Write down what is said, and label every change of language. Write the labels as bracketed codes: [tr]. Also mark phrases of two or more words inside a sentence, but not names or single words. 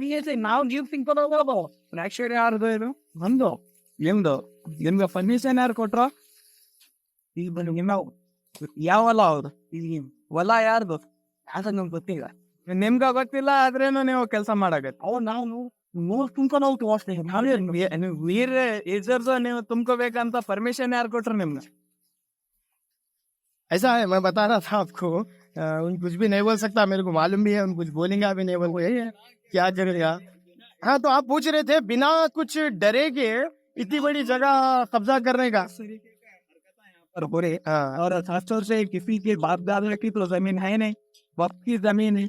[kn] ನಾವು ನೀವು ತಿನ್ಕೊಂಡು ಆಕ್ಚುಲಿ ಯಾರ್ದು ಇದು ನಮ್ದು ನಿಮ್ಗೆ ಪರ್ಮಿಷನ್ ಯಾರು ಕೊಟ್ರು ಈಗ ನಿಮ್ಮ ಯಾವ ಹೊಲ ಅವ್ರು ಈಗ ಹೊಲ ಯಾರ್ದು ಅದು ನಮ್ಗೆ ಗೊತ್ತಿಲ್ಲ ನಿಮ್ಗೆ ಗೊತ್ತಿಲ್ಲ ಆದ್ರೇನು ನೀವು ಕೆಲಸ ಮಾಡಾಗತ್ತೆ ಅವ್ ನಾವು ನೂರು ತುಂಬ್ಕೊಂಡು ಹೋಗ್ತೀವಿ ಅಷ್ಟೇ ವೀರ್ ಏಜರ್ಸ್ ನೀವು ತುಂಬ್ಕೋಬೇಕಂತ ಪರ್ಮಿಷನ್ ಯಾರು ಕೊಟ್ರು ನಿಮ್ಗೆ [hi] ऐसा है मैं बता रहा था आपको उन कुछ भी नहीं बोल सकता मेरे को मालूम भी है उन कुछ बोलेंगे भी नहीं बोल यही है क्या करेगा हाँ तो आप पूछ रहे थे बिना कुछ डरे के इतनी बड़ी जगह कब्जा करने का हो रहे और खासतौर से किसी के बाप दादा की तो जमीन है नहीं वक्त की जमीन है